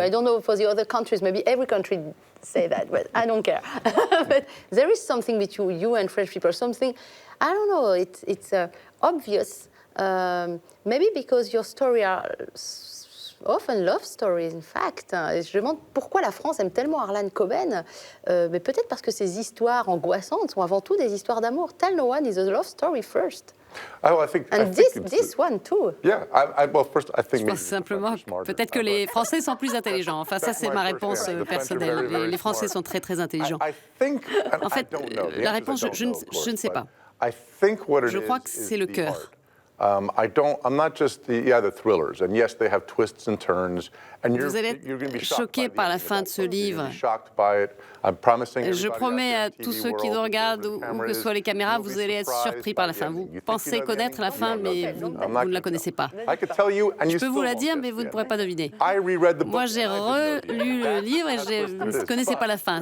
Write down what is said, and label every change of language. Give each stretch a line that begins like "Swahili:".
English: I don't know for the other countries. Maybe every country say that, but I don't care. But there is something between you and French people. Something, I don't know. It's obvious. Maybe because your stories are often love stories, in fact.
French: Et je me demande pourquoi la France aime tellement Harlan Coben. Mais peut-être parce que ces histoires angoissantes sont avant tout des histoires d'amour.
English: Tell No One is a love story first. And this one too.
French: Je pense simplement peut-être que les Français sont plus intelligents. Enfin, ça, c'est ma réponse personnelle. Les Français sont très, très intelligents. En fait, la réponse, je ne sais pas. Je crois que c'est le cœur.
English: I'm not just the thrillers, and yes, they have twists and turns. And
French: Vous allez être choqué par la fin de ce livre. Je promets à tous ceux qui nous regardent, où que soient les caméras, vous allez être surpris par la fin. Vous pensez connaître la fin, mais vous ne la connaissez pas. Je peux vous la dire, mais vous ne pourrez pas deviner. Moi, j'ai relu le livre et je ne connaissais pas la fin.